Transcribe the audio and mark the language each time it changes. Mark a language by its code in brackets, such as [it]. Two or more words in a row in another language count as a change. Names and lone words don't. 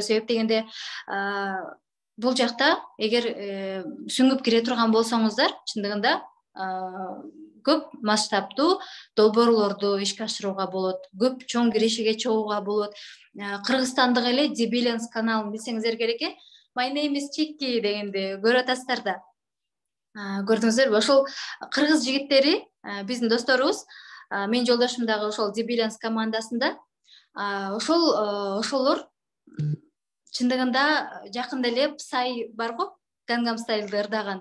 [ky] Себеп дегенде, бул жакта эгер сүңүп кире турган болсоңуздар, чындыгында көп масштабтуу долбоорлорду ишке ашырууга болот. Көп чоң кирешеге чыгууга болот. Кыргызстандык эле Дебилянс каналын билсеңиздер керек. My name is Chiki дегенди көрүп атасыздар да. Көрдүңүздөрбү? Ошол кыргыз жигиттери биздин досторубуз. Мен жолдошум дагы ошол Дебилянс командасында. Ошолор чындыгында жакында эле Psy бар го, Gangnam Style'ды ырдаган.